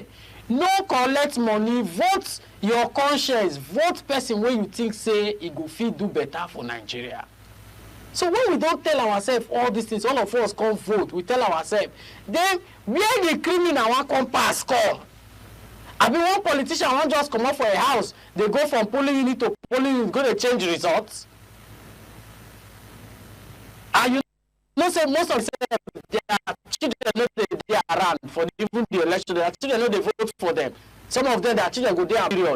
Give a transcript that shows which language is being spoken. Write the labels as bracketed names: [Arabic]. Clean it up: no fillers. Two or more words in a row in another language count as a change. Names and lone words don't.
[Nigerian Pidgin] No collect money, vote your conscience, vote person where you think say e go fit do better for Nigeria. So when we don't tell ourselves all these things, all of us come vote, we tell ourselves, then where the criminal wan come pass come? I mean one politician won't just come up for a house, they go from polling unit to polling unit, go to change results. And you know say most of them, their children know they are around for even the election. Their children know they vote for them. Some of them, their children go there period.